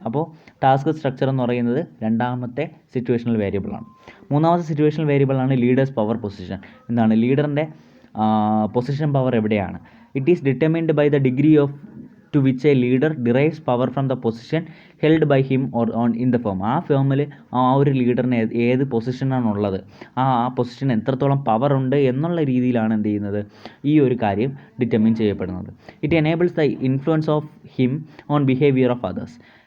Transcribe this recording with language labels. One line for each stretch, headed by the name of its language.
Malayalam: അപ്പോൾ task structure എന്ന് പറയുന്നത് രണ്ടാമത്തെ സിറ്റുവേഷണൽ വേരിയബിളാണ്. മൂന്നാമത്തെ സിറ്റുവേഷണൽ വേരിയബിളാണ് leaders power position. ലീഡറിൻ്റെ position power എവിടെയാണ്?
English: It is determined by the degree to which a leader derives power from the position held by him or on in the firm.
Malayalam: ആ ഫേമിൽ ആ ഒരു ലീഡറിന് ഏത് പൊസിഷനാണുള്ളത്, ആ പൊസിഷൻ എത്രത്തോളം പവർ ഉണ്ട് എന്നുള്ള രീതിയിലാണ് എന്ത് ചെയ്യുന്നത്, ഈ ഒരു കാര്യം ഡിറ്റർമിൻ ചെയ്യപ്പെടുന്നത്.
English: It enables the influence of him on behaviour of others.